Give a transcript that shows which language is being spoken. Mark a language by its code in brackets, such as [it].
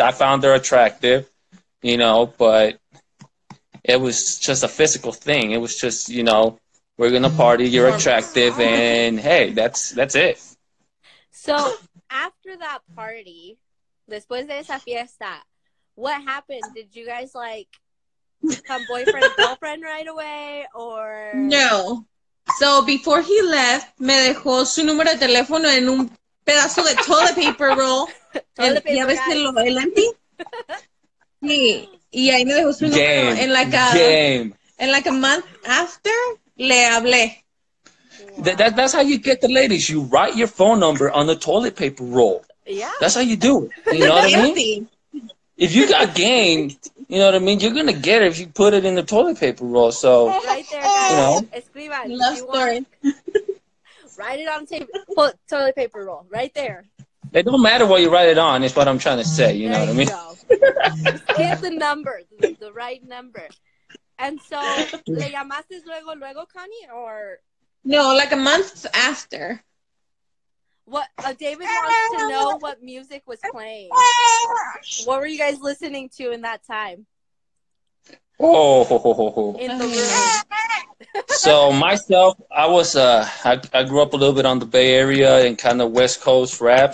[en] I found her attractive, you know, but it was just a physical thing. It was just, you know, we're going to party, you're attractive, and hey, that's it. So, after that party, [es] después de esa fiesta, [en] what happened? Did you guys, like, become boyfriend and girlfriend right away, or? No. So, before he left, [es] me dejó su número de teléfono en un pedazo de [en] toilet paper roll. [es] ¿Ya ves el empty? Sí. Y ahí me dejó su número. En [en] like a month after, [es] le hablé. [en] Wow. That's how you get the ladies. You write your phone number on the toilet paper roll. Yeah. That's how you do it. You know what I mean? If you got game, you know what I mean? You're going to get it if you put it in the toilet paper roll. So, right there, guys. You know. [es] Escriban. [en] Love story. Write it on toilet paper roll. Right there. It don't matter what you write it on, is what I'm trying to say. You know what I mean? Just get the number, the right number. And so, [es] ¿le llamaste luego, Connie, or? [en] No, like a month after. What David wants to know what music was playing. What were you guys listening to in that time? Oh. In the room. So myself, I was I grew up a little bit on the Bay Area and kind of West Coast rap.